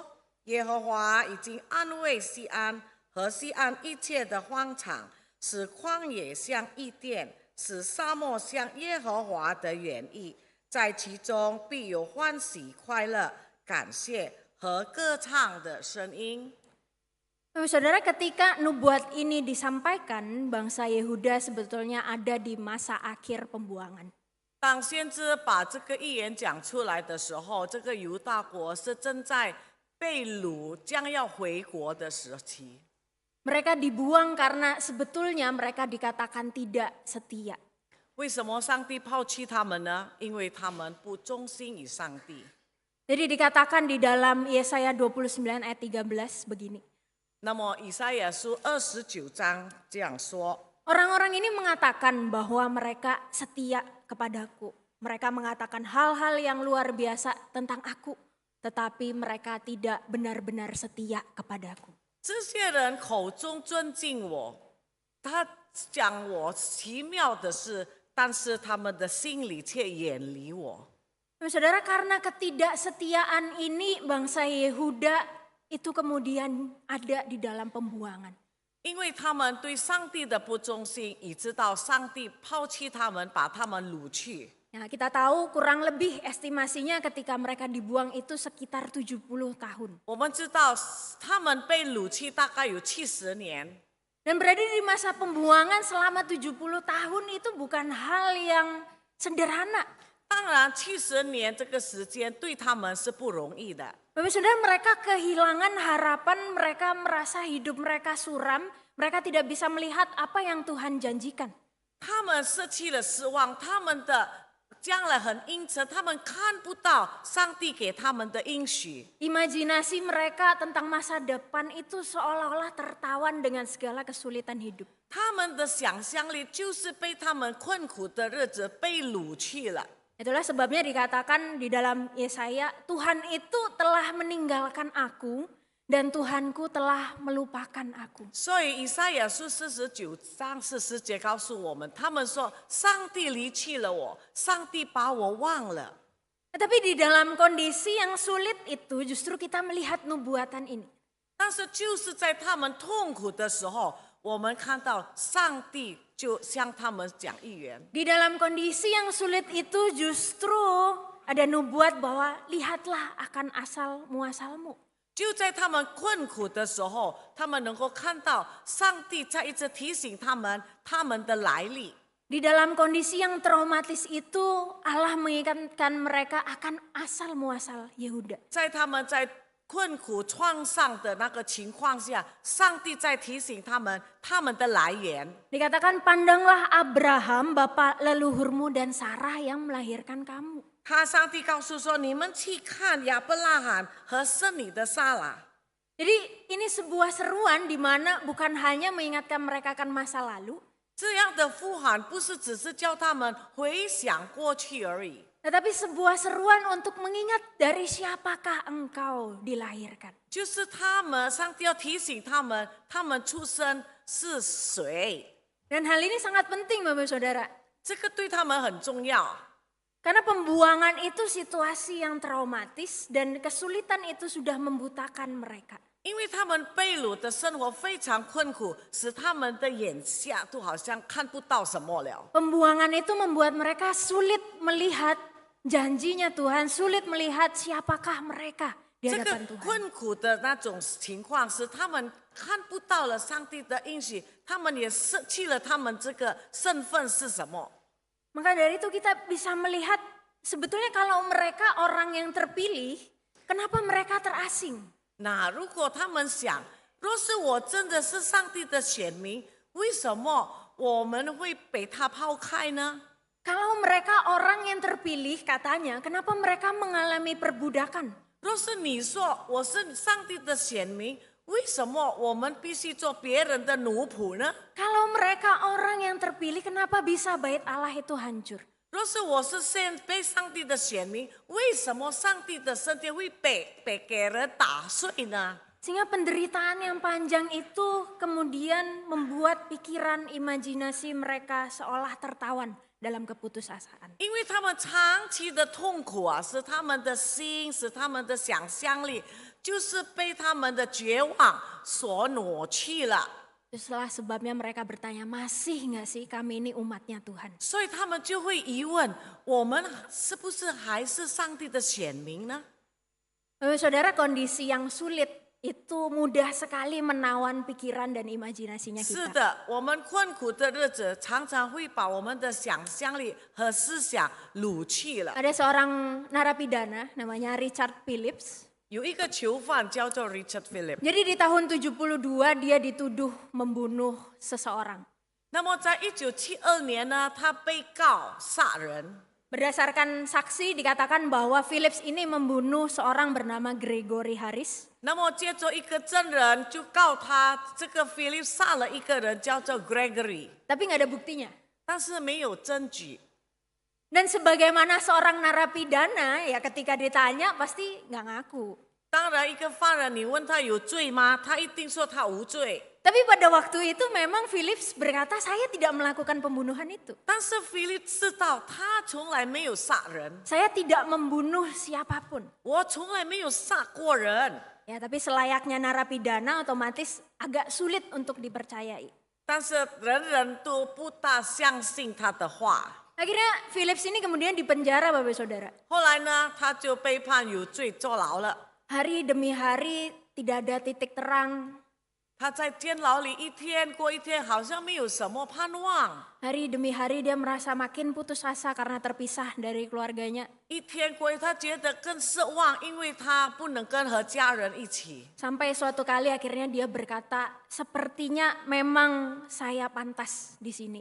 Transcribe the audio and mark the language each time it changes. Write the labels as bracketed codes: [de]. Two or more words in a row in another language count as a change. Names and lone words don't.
[zh] 耶和华已经安慰西安和西安一切的荒场，使旷野像伊甸，使沙漠像耶和华的园邑，在其中必有欢喜、快乐、感谢和歌唱的声音。 [id] Saudara, ketika nubuat ini disampaikan, bangsa Yehuda sebetulnya ada di masa akhir pembuangan. [zh] 当先知把这个预言讲出来的时候，这个犹大国是正在被掳、将要回国的时期。 [id] Mereka dibuang karena sebetulnya mereka dikatakan tidak setia. [zh] 为什么上帝抛弃他们呢？因为他们不忠心于上帝。 [id] Jadi dikatakan di dalam Yesaya 29 ayat 13 begini. [zh] 那么以赛亚书29章这样说： [id] Orang-orang ini mengatakan bahwa mereka setia kepadaku. Mereka mengatakan hal-hal yang luar biasa tentang aku. Tetapi mereka tidak benar-benar setia kepadaku. [zh] 这些人口中尊敬我，他讲我奇妙的事，但是他们的心里却远离我。 [id] Saudara, karena ketidaksetiaan ini bangsa Yehuda itu kemudian ada di dalam pembuangan. [zh] 因为他们对上帝的不忠心，以致到上帝抛弃他们，把他们掳去。 [id] Nah, kita tahu kurang lebih estimasinya ketika mereka dibuang itu sekitar 70 tahun. [zh] 我们知道他们被掳去大概有70年， [id] Dan berada di masa pembuangan selama 70 tahun itu bukan hal yang sederhana. [zh] 当然70年这个时间对他们是不容易的。 [id] Bapak Saudara, mereka kehilangan harapan, mereka merasa hidup mereka suram, mereka tidak bisa melihat apa yang Tuhan janjikan. [zh] 他们失去了希望，他们的将来很阴沉，他们看不到上帝给他们的应许。 [id] Imajinasi mereka tentang masa depan itu seolah-olah tertawan dengan segala kesulitan hidup. [zh] 他们的想象力就是被他们困苦的日子被掳去了。 [id] Itulah sebabnya dikatakan di dalam Yesaya, Tuhan itu telah meninggalkan aku dan Tuhanku telah melupakan aku. [zh] 所以以赛亚书49章40节告诉我们，他们说上帝离弃了我，上帝把我忘了。 [id] Tetapi di dalam kondisi yang sulit itu justru kita melihat nubuatan ini. [zh] 但是就是在他们痛苦的时候，我们看到上帝就向他们讲预言。 [id] Di dalam kondisi yang sulit itu justru ada nubuat bahwa lihatlah akan asal muasalmu. [zh] 就在他们困苦的时候，他们能够看到上帝在一直提醒他们他们的来历。 [id] Di dalam kondisi yang traumatis itu Allah mengingatkan mereka akan asal muasal Yehuda. [zh] 在他们在困苦创伤的那个情况下，上帝在提醒他们他们的来源。 [id] Dikatakan pandanglah Abraham, bapa leluhurmu dan Sarah yang melahirkan kamu. [zh] 上帝告诉说：“你们去看亚伯拉罕和生你的撒拉。” [id] Jadi ini sebuah seruan di mana bukan hanya mengingatkan mereka akan masa lalu, [zh] 这样的呼喊不是只是叫他们回想过去而已， [id] tetapi sebuah seruan untuk mengingat dari siapakah engkau dilahirkan. [zh] 就是上帝要提醒他们，他们出生是谁。 [id] Dan hal ini sangat penting Bapak Saudara. [zh] 这个对他们很重要。 [id] Karena pembuangan itu situasi yang traumatis dan kesulitan itu sudah membutakan mereka. [zh] 因为他们被掳的生活非常困苦，使他们的眼下都好像看不到什么了。 [id] Pembuangan itu membuat mereka sulit melihat janjinya Tuhan, sulit melihat siapakah mereka di [zh] 这个 [id] hadapan Tuhan. [zh] 困苦的那种情况，使他们看不到了上帝的应许，他们也失去了他们这个身份是什么。 [id] Maka dari itu kita bisa melihat sebetulnya kalau mereka orang yang terpilih, kenapa mereka terasing? [zh] 那如果他们想，若是我真的是上帝的选民，为什么我们会被他抛开呢？ [id] Kalau mereka orang yang terpilih katanya, kenapa mereka mengalami perbudakan? [zh] 若是你说我是上帝的选民，为什么我们必须做别人的奴仆呢？ [id] Kalau mereka orang yang terpilih, kenapa bisa bait Allah itu hancur? [zh] 若是我是被上帝的选民，为什么上帝的圣殿会被给人打碎呢？ [id] Sehingga penderitaan yang panjang itu kemudian membuat pikiran, imajinasi mereka seolah tertawan dalam keputusasaan. [zh] 因为他们长期的痛苦啊，使他们的心，使他们的想象力，就是被他们的绝望所挪去了。 [id] Itulah sebabnya mereka bertanya, masih nggak sih kami ini umatnya Tuhan? [zh] 所以他们就会疑问：我们是不是还是上帝的选民呢？ [id] Saudara, kondisi yang sulit itu mudah sekali menawan pikiran dan imajinasinya [zh] 是 [id] kita. [zh] 的，我们困苦的日子常常会把我们的想象力和思想掳去了。 [id] Ada seorang narapidana namanya Richard Phillips. [zh] 有一个囚犯叫做 Richard Philip。 [id] Jadi di tahun 72 dia dituduh membunuh seseorang. [zh] 那么在1972年呢，他被告杀人。 [id] Berdasarkan saksi dikatakan bahwa Phillips ini membunuh seorang bernama Gregory Harris. [zh] 那么接着一个证人就告他，这个 Philip 杀了一个人叫做 Gregory， [id] Tapi nggak ada buktinya. [zh] 但是没有证据。 [id] Dan sebagaimana seorang narapidana ya ketika ditanya pasti nggak ngaku. [zh] 当然，一个犯人你问他有罪吗？他一定说他无罪。 [id] Tapi pada waktu itu memang Phillips berkata saya tidak melakukan pembunuhan itu. [zh] 但是 Philip 知道他从来没有杀人， [id] Saya tidak membunuh siapapun. [zh] 我从来没有杀过人。 [id] Ya, tapi selayaknya narapidana otomatis agak sulit untuk dipercayai. [zh] 但是人人都不大相信他的话。 [id] Akhirnya Phillips ini kemudian dipenjara Bapak Saudara. [zh] 后来呢，他就被判有罪坐牢了。 [id] Hari demi hari tidak ada titik terang. [zh] 他在监牢里一天过一天，好像没有什么盼望。 [id] Hari demi hari dia merasa makin putus asa karena terpisah dari keluarganya. [zh] 一天过一天，他觉得更失望，因为他不能和家人一起。 [id] Sampai suatu kali akhirnya dia berkata, sepertinya memang saya pantas di sini.